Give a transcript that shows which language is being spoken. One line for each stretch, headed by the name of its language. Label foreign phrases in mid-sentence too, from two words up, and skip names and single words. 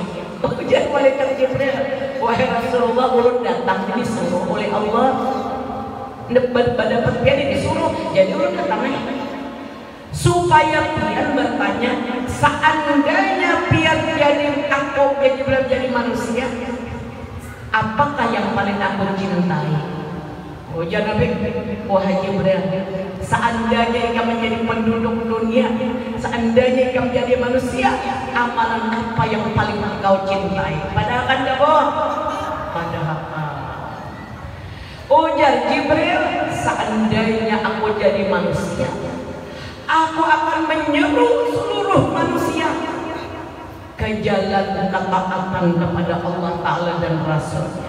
Banjar: Ujar malaikat Jibril, wahai Rasulullah, ulun datang disuruh oleh Allah dapat pian disuruh, jadi ulun datang supaya pian bertanya seandainya pian jadi aku jadi manusia, apakah yang paling aku cintai? Ujar Nabi, wahai Jibril,
Indonesian: seandainya engkau menjadi penduduk dunia, seandainya engkau menjadi manusia, amalan apa yang paling engkau cintai? Padahal kan enggak bohong. Padahal ujar Jibril, seandainya aku jadi manusia, aku akan menyeru seluruh manusia ke jalan ketaatan kepada Allah Ta'ala dan Rasulnya.